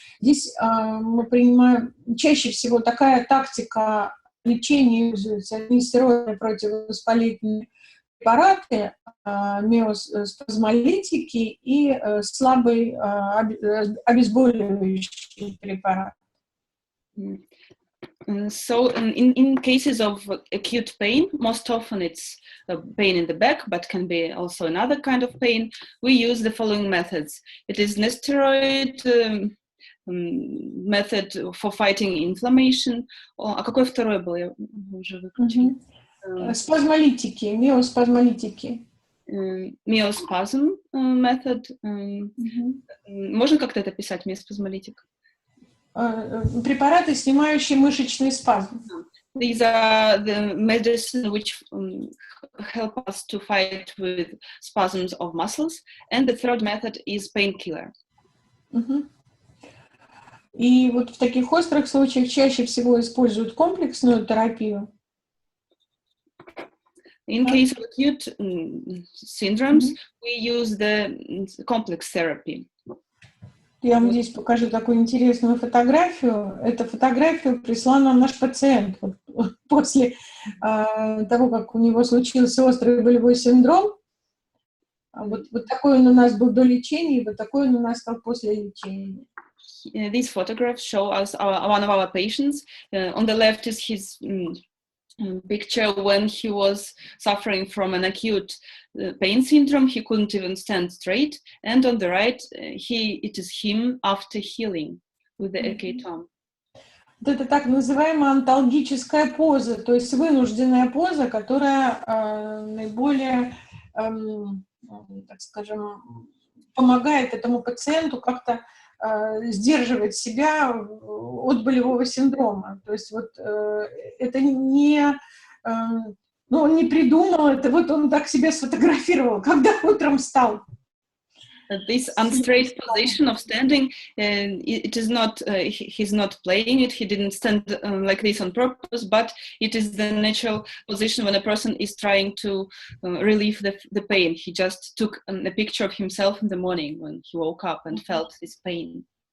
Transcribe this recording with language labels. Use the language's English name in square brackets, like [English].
[Russian] Здесь мы принимаем, чаще всего такая тактика лечения используется, нестероидные противовоспалительные препараты, миоспазмолитики и слабый обезболивающий препарат. [English] So in cases of acute pain, most often it's pain in the back, but can be also another kind of pain. We use the following methods. It is nesteroid method for fighting inflammation. [Russian] А какое второе было? Я уже выключила. Спазмолитики, миоспазмолитики. Миоспазм [English] method. [Russian] Можно как-то это писать, миоспазмолитик? Препараты, снимающие мышечный спазм. [English] These are the medicine which help us to fight with spasms of muscles. And the third method is painkiller. [Russian] И вот в таких острых случаях чаще всего используют комплексную терапию. [English] In case of acute syndromes, we use the complex therapy. [Russian] Я вам здесь покажу такую интересную фотографию. Эту фотографию прислал нам наш пациент. Вот после того, как у него случился острый болевой синдром. Вот такой он у нас был до лечения, и вот такой он у нас стал после лечения. [English] These photographs show us one of our patients. On the left is his picture when he was suffering from an acute pain syndrome. He couldn't even stand straight. And on the right, it is him after healing with the AK TOM. [Russian] Вот это так называемая анталгическая поза, то есть вынужденная поза, которая наиболее, так скажем, помогает этому пациенту как-то сдерживать себя от болевого синдрома. То есть вот это не, ну, он не придумал это, вот он так себя сфотографировал, когда утром встал. [English] This unstraight position of standing, it is not, he's not playing it, he didn't stand like this on purpose, but it is the natural position when a person is trying to relieve the pain. He just took a picture of himself in the morning when he woke up and felt this pain.